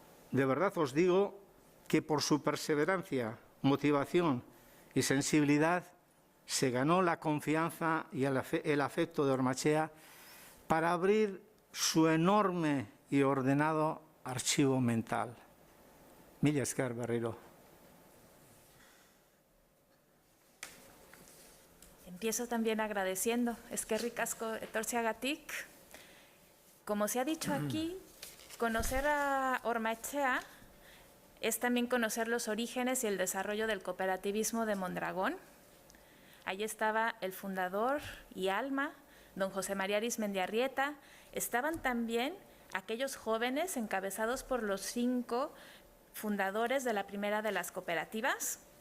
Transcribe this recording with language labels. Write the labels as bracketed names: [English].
[Spanish] De verdad os digo que por su perseverancia, motivación y sensibilidad se ganó la confianza y el afecto de Ormaechea para abrir su enorme y ordenado archivo mental. [Basque] Mila esker berriro. [Spanish] Empiezo también agradeciendo. [Basque] Eskerrik asko etortzeagatik. [Spanish] Como se ha dicho aquí, conocer a Ormaechea es también conocer los orígenes y el desarrollo del cooperativismo de Mondragón. Allí estaba el fundador y alma, don José María Arizmendiarrieta. Estaban también aquellos jóvenes encabezados por los 5 fundadores de la primera de las cooperativas.